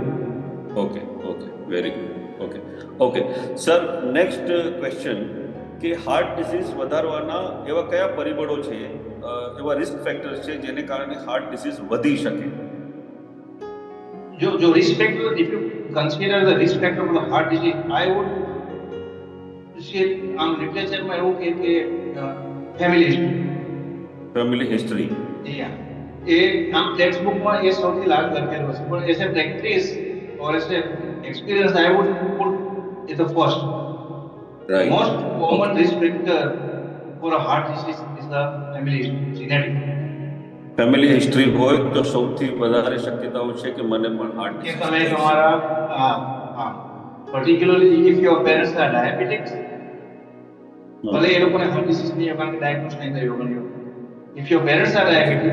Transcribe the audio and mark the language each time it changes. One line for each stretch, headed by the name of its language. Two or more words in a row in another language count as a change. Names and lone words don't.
English: OK, very good.
Gujarati: ઓકે સર,
English: next question
Gujarati: કે
English: heart disease
Gujarati: વધારવાના એવા કયા પરિબળો છે, એવા
English: risk factors
Gujarati: છે જેને કારણે
English: heart disease
Gujarati: વધી શકે? જો
English: risk factor, if you consider the risk factor for the heart disease, I would say
Gujarati: આમ લિટરેચરમાં એવું કે ફેમિલી હિસ્ટ્રી એ આમ ટેક્સ્ટ બુકમાં એ સૌથી લાગ લખેલું છે, પણ
English: as a practice or as a experience I would put it the first. Right. Most common risk factor for a heart disease is the family genetic. family history
Gujarati: હોય તો સૌથી વધારે શક્યતાઓ છે કે મને પણ હાર્ટ કે તમે તમારા
English: particularly if your parents are diabetics,
Gujarati: ભલે એ લોકોને
English: heart disease
Gujarati: નહીં કારણ કે ડાયગ્નોસ નહીં કર્યો બન્યો,
English: if your parents are diabetic